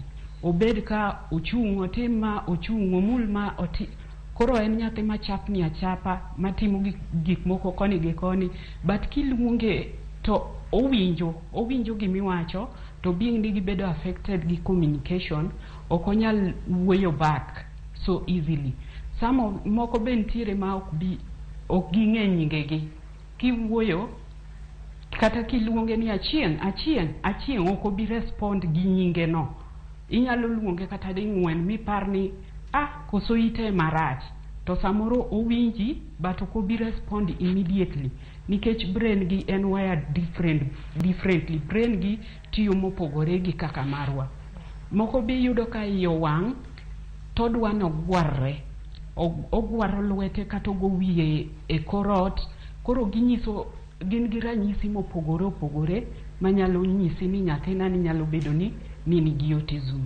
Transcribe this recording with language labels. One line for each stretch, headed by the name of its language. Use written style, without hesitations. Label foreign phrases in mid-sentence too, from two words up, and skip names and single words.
Luo (Kenya and Tanzania): Obed ka ochung' otim ma ochung' omul ma koro en nyathi machapni achapa matimo gik moko koni gi koni, but kiluonge to owinjo gimiwacho to being ni gibedo affected gi communication ok onyal wuoyo
English: back so easily.
Luo (Kenya and Tanzania): Moko be nitiere ma ok ging'e nyingegi. Kiwuoyo kata kiluonge ni achieng' ok obi respond gi nyinge no. Inyalo luonge kata ding'wen mipar ni koso ite marach, to samoro owinji but ok obi
English: respond immediately
Luo (Kenya and Tanzania): nikech brain gi en wired differently. Brain gi tiyo mopogore gi kaka marwa. Moko bi yudo ka iyo wang' to dwano gwarre, ogwaro lwete kata ogo wiye e korot. Koro gin gi ranyisi mopogore manyalo nyisi ni nyathina ni nyalo bedo ni nigi autism.